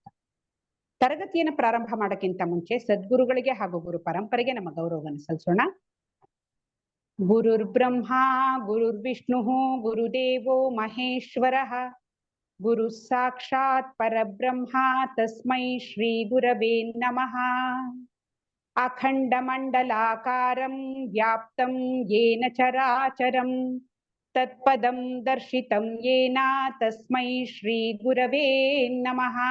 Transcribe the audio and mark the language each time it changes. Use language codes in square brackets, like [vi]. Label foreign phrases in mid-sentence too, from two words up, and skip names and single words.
[kn] ತರಗತಿಯನ್ನು ಪ್ರಾರಂಭ ಮಾಡೋಕ್ಕಿಂತ ಮುಂಚೆ ಸದ್ಗುರುಗಳಿಗೆ ಹಾಗೂ ಗುರು ಪರಂಪರೆಗೆ ನಮ್ಮ ಗೌರವವನ್ನು ಸಲ್ಲಿಸೋಣ. [sa] ಗುರುರ್ ಬ್ರಹ್ಮ ಗುರುರ್ ವಿಷ್ಣು ಗುರುದೇವೋ ಮಹೇಶ್ವರಃ, ಗುರು ಸಾಕ್ಷಾತ್ ಪರಬ್ರಹ್ಮ ತಸ್ಮೈ ಶ್ರೀ ಗುರವೇ ನಮಃ. ಅಖಂಡಮಂಡಲಾಕಾರಂ ವ್ಯಾಪ್ತಂ ಯೇನ ಚರಾಚರಂ ತತ್ಪದಂ ದರ್ಶಿತಂ ಯೇನ ತಸ್ಮೈ ಶ್ರೀ ಗುರವೇ ನಮಃ.